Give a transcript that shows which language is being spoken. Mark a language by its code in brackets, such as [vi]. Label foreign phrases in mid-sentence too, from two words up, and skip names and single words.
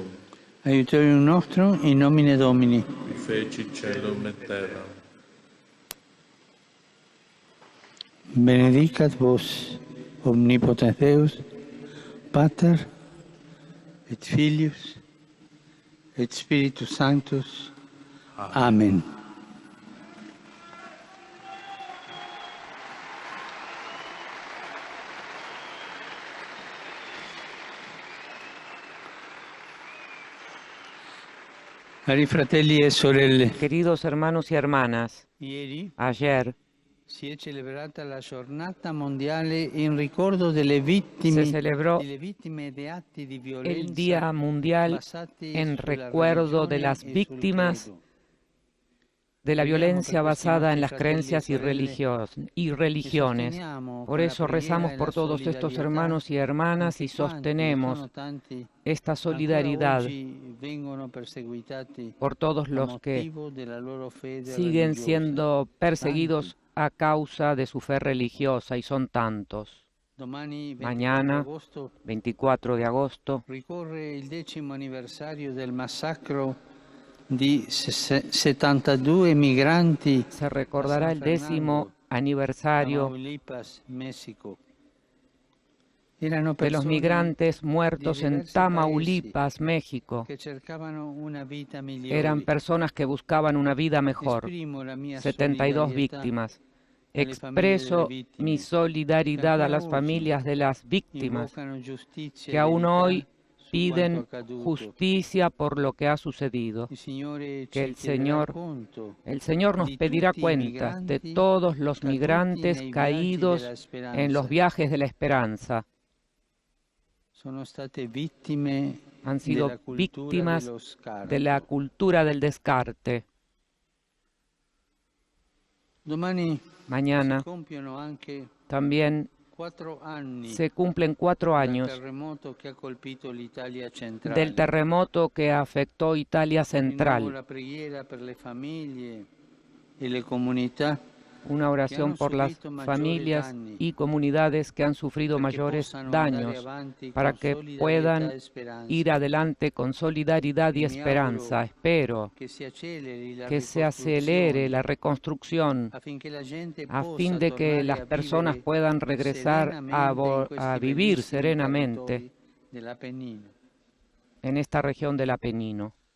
[la] Aiutorium nostrum in nomine Domini. Qui feci caelum et terra. Benedicat vos, omnipotens Deus, Pater, et Filius, et Spiritus Sanctus. Amen. [it] Cari fratelli e sorelle, [es] Queridos hermanos y hermanas, [it] ieri [es] ayer [it] si è celebrata la giornata mondiale in ricordo delle vittime, [es] se celebró [it] delle vittime di atti di [es] el [it] violenza [es] Día Mundial [it] basati [es] en [it] sulla [es] recuerdo de [it] religione [es] las [it] e sul [es] víctimas [it] credo. [es] de la violencia basada en las [it] Fratelli e [es] creencias y [it] sorelle, [es] religiones. [it] sosteniamo [es] Por [it] con la [es] eso [it] preghiera [es] rezamos [it] e [es] por [it] la [es] todos estos [it] solidarietà [es] hermanos y hermanas y [it] tutti quanti, [es] sostenemos [it] sono tanti, [es] esta [it] ancora [es] solidaridad [it] oggi vengono perseguitati [es] por todos [it] a [es] los que [it] motivo della loro fede [es] siguen [it] religiosa. [es] siendo perseguidos a causa de su fe religiosa, y son tantos. [it] Domani, 24 [es] Mañana, [it] agosto, [es] 24 de agosto, [it] ricorre il 10° anniversario del massacro di 72 migranti [es] se recordará el 10º aniversario [it] Tamaulipas, México. Erano [es] de los [it] persone [es] migrantes muertos [it] de [es] en [it] diversi [es] Tamaulipas, México. [it] che cercavano una vita migliore. [es] Eran personas que buscaban una vida mejor. [it] Esprimo la mia [es] 72 [it] solidarietà [es] víctimas. [it] alle famiglie [es] Expreso [it] delle vittime, [es] mi solidaridad a [it] ancora [es] las [it] oggi [es] familias de las víctimas [it] invocano giustizia [es] que [it] e [es] aún [it] verità [es] hoy [it] su [es] piden [it] quanto accaduto. [es] justicia por lo que ha sucedido. [it] Il Signore [es] Que [it] ci [es] el [it] chiederà [es] Señor, [it] conto [es] el Señor nos [it] di [es] pedirá [it] tutti i [es] cuentas de [it] migranti [es] todos los [it] caduti [es] migrantes [it] nei viaggi [es] caídos [it] della speranza. [es] en los viajes de la esperanza. [it] Sono state vittime [es] Han sido [it] della cultura [es] víctimas [it] dello scarto. [es] de la cultura del descarte. [it] Domani [es] Mañana [it] si compiono anche [es] también [it] 4 anni [es] se cumplen 4 [it] dal [es] años [it] terremoto che ha colpito l'Italia centrale. [es] del terremoto que afectó Italia [it] Rinnovo [es] Central. [it] la preghiera per le famiglie e le comunità [es] Una oración por las familias y comunidades que han sufrido mayores daños, para que puedan ir adelante con solidaridad y esperanza. Espero que se acelere la reconstrucción a fin de que las personas puedan regresar a vivir serenamente en esta región del Apenino.